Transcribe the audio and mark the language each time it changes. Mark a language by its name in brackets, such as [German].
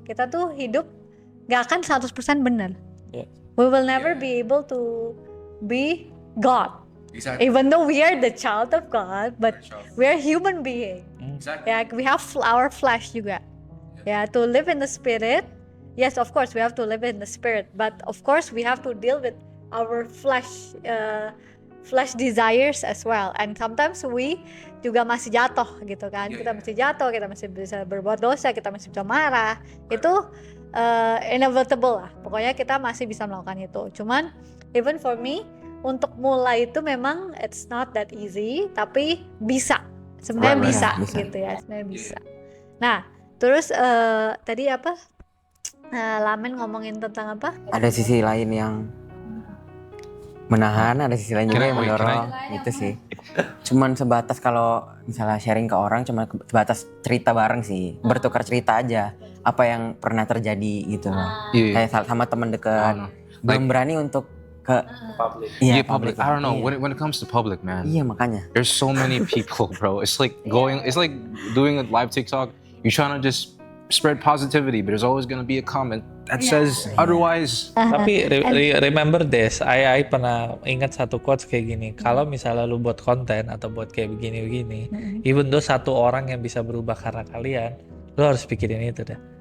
[Indonesian] Kita tuh hidup nggak akan 100% benar. [English] We will never be able to be God. Exactly. Even though we are the child of God, but we are human being. Exactly. Yeah, we have our flesh juga. Yeah, to live in the spirit. Yes, of course we have to live in the spirit, but of course we have to deal with our flesh desires as well. And sometimes we [Indonesian] juga masih jatuh gitu kan. Kita masih jatuh, kita masih bisa berbuat dosa, kita masih bisa marah. Itu inevitable lah. Pokoknya kita masih bisa melakukan itu. Cuman [English] even for me, [Indonesian] untuk mulai itu memang [English] it's not that easy, [Indonesian] tapi bisa. Sebenarnya bisa gitu ya, sebenarnya bisa. Nah, terus tadi apa? Lamen ngomongin tentang apa? Ada sisi lain yang menahan, ada sisi lain juga yang mendorong, gitu sih. Cuman sebatas kalau misalnya sharing ke orang, cuma sebatas cerita bareng sih, bertukar cerita aja, apa yang pernah terjadi gitu loh. Kayak sama teman dekat, belum berani untuk ke [English] public. Public. I don't know. When it comes to public, man. [Indonesian] Iya makanya. [English] There's so many people, bro. It's like it's like doing a live TikTok. You're trying to just spread positivity, but there's always gonna be a comment that says otherwise. [Indonesian] Tapi [English] remember this, I [Indonesian] pernah ingat satu quotes kayak gini. Kalau misalnya lu buat konten atau buat kayak begini-begini, [English] even though [Indonesian] satu orang yang bisa berubah karena kalian, lu harus pikirin itu deh.